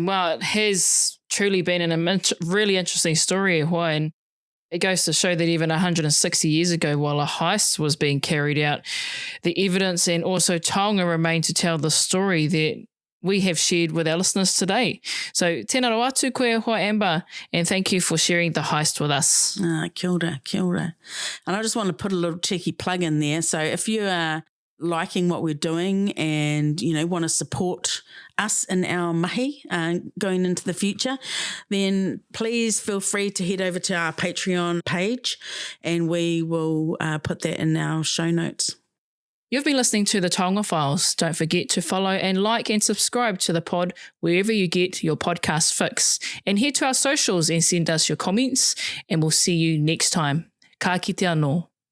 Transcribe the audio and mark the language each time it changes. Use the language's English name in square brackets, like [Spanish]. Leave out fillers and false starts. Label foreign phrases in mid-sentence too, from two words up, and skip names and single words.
[English] Well, it has truly been a really interesting story, and it goes to show that even 160 years ago, while a heist was being carried out, the evidence and also taonga remain to tell the story that we have shared with our listeners today. [Māori] So tēnā rau atu koe hoa Amber, [English] and thank you for sharing the heist with us. [Māori] Kia ora, kia ora. [English] And I just want to put a little cheeky plug in there. So if you are liking what we're doing and, want to support us in our mahi going into the future, then please feel free to head over to our Patreon page, and we will put that in our show notes. You've been listening to the Taonga Files. Don't forget to follow and like and subscribe to the pod wherever you get your podcast fix. And head to our socials and send us your comments, and we'll see you next time. [Māori] Ka kite anō.